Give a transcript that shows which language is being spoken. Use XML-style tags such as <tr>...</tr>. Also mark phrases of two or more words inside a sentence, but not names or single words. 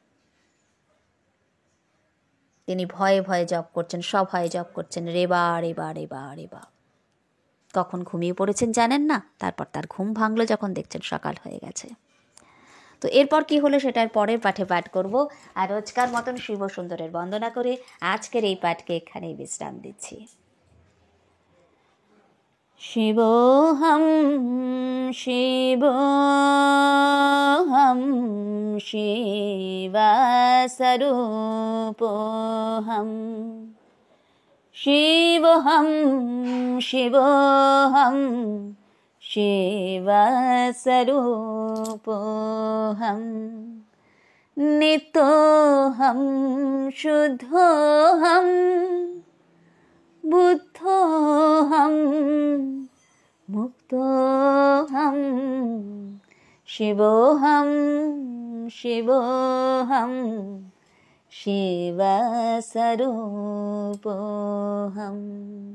<bn>তিনি ভয়ে ভয়ে জপ করছেন, সভয়ে জপ করছেন, রেবা রেবা রেবা রেবা। কখন ঘুমিয়ে পড়েছেন জানেন না। তারপর তার ঘুম ভাঙলো যখন দেখছেন সকাল হয়ে গেছে। তো এরপর কি হলো সেটার পরের পাঠে পাঠ করব। আর রোজকার মতন শিব সুন্দরের বন্দনা করে আজকের এই পাঠকে এখানেই বিশ্রাম দিচ্ছি।</bn> <sa>শিবোহম শিবোহম শিবস্বরূপোহম শিবোহম শিবোহম শিবস্বরূপোহম নিত্যোহম শুদ্ধোহম বুদ্ধোহম মুক্তোহম শিবোহম শিবোহম শিবস্বরূপোহম।</sa>